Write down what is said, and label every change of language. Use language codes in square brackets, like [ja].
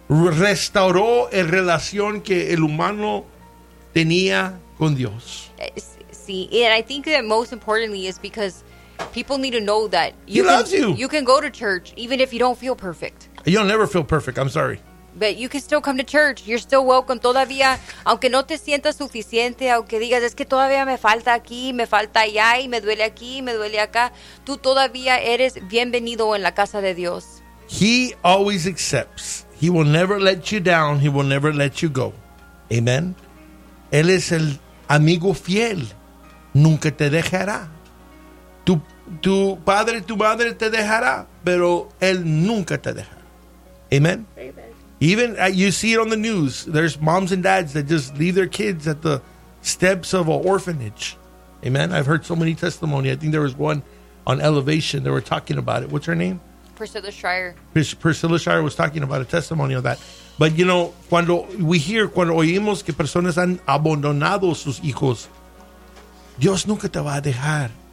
[es] Restauró la relación que el humano tenía con Dios. [en] See, and I think that most importantly is because people need to know that He loves you. You can go to church even if you don't feel perfect. You'll never feel perfect. I'm sorry. But you can still come to church. You're still welcome. [es] Todavía, aunque no te sientas suficiente, aunque digas, es que todavía me falta aquí, me falta allá, y me duele aquí, me duele acá, tú todavía eres bienvenido en la casa de Dios. [en] He always accepts. He will never let you down. He will never let you go. Amen. [es] Él es el amigo fiel. Nunca te dejará. Tu padre, tu madre te dejará, pero Él nunca te dejará. [en] Amen. Amen. Even you see it on the news. There's moms and dads that just leave their kids at the steps of an orphanage. Amen. I've heard so many testimonies. I think there was one on Elevation. They were talking about it. What's her name? Priscilla Schreier. Priscilla Schreier was talking about a testimony of that. But, you know, [es] cuando oímos que personas han abandonado sus hijos, Dios nunca te va a dejar.